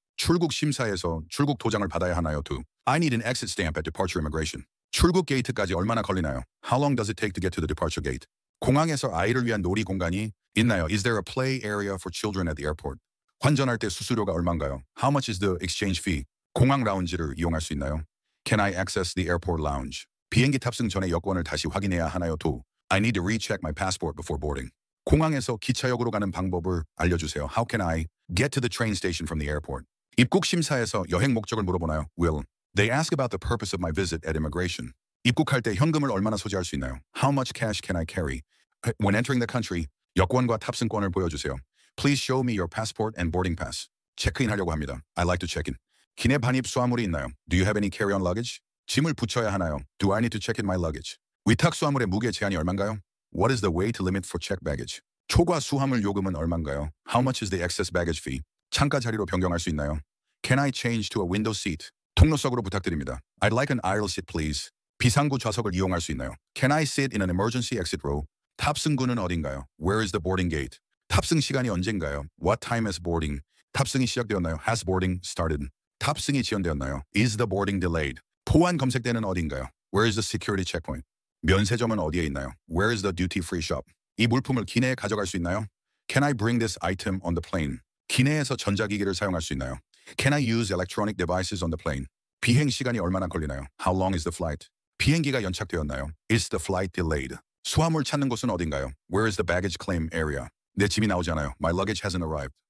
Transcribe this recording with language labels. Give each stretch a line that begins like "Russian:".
Korean: 출국 심사에서 출국 도장을 받아야 하나요?
English: Do I need an exit stamp at departure immigration?
Korean: 출국 게이트까지 얼마나 걸리나요?
English: How long does it take to get to the departure gate?
Korean: 공항에서 아이를 위한 놀이 공간이 있나요?
English: Is there a play area for children at the airport?
Korean: 환전할 때 수수료가 얼마인가요?
English: How much is the exchange fee?
Korean: 공항 라운지를 이용할 수 있나요?
English: Can I access the airport lounge?
Korean: 비행기 탑승 전에 여권을 다시 확인해야 하나요?
English: Do I need to recheck my passport before boarding?
Korean: 공항에서 기차역으로 가는 방법을 알려주세요.
English: How can I get to the train station from the airport?
Korean: 입국 심사에서 여행 목적을 물어보나요?
English: Will they ask about the purpose of my visit at immigration?
Korean: 입국할 때 현금을 얼마나 소지할 수 있나요?
English: How much cash can I carry? When entering the country,
Korean: 여권과 탑승권을 보여주세요.
English: Please show me your passport and boarding pass.
Korean: 체크인하려고 합니다.
English: I like to check in.
Korean: 기내 반입 수화물이 있나요?
English: Do you have any carry-on luggage?
Korean: 짐을 붙여야 하나요?
English: Do I need to check in my luggage?
Korean: 위탁 수화물의 무게 제한이 얼마인가요?
English: What is the weight limit for checked baggage?
Korean: 초과 수화물 요금은 얼마인가요?
English: How much is the excess baggage fee?
Korean: 창가 자리로 변경할 수 있나요?
English: Can I change to a window seat?
Korean: 통로석으로 부탁드립니다.
English: I'd like an aisle seat, please.
Korean: 비상구 좌석을 이용할 수 있나요?
English: Can I sit in an emergency exit row?
Korean: 탑승구는 어딘가요?
English: Where is the boarding gate?
Korean: 탑승 시간이 언젠가요?
English: What time is boarding?
Korean: 탑승이 시작되었나요?
English: Has boarding started?
Korean: 탑승이 지연되었나요?
English: Is the boarding delayed?
Korean: 포환 검색대는 어딘가요?
English: Where is the security checkpoint?
Korean: 면세점은 어디에 있나요?
English: Where is the duty-free shop?
Korean: 이 물품을 기내에 가져갈 수 있나요?
English: Can I bring this item on the plane?
Korean: 기내에서 전자기기를 사용할 수 있나요?
English: Can I use electronic devices on the plane?
Korean: 비행 시간이 얼마나 걸리나요?
English: How long is the flight?
Korean: 비행기가 연착되었나요?
English: Is the flight delayed?
Korean: 수화물 찾는 곳은 어딘가요?
English: Where is the baggage claim area?
Korean: 내 짐이 나오지 않아요.
English: My luggage hasn't arrived.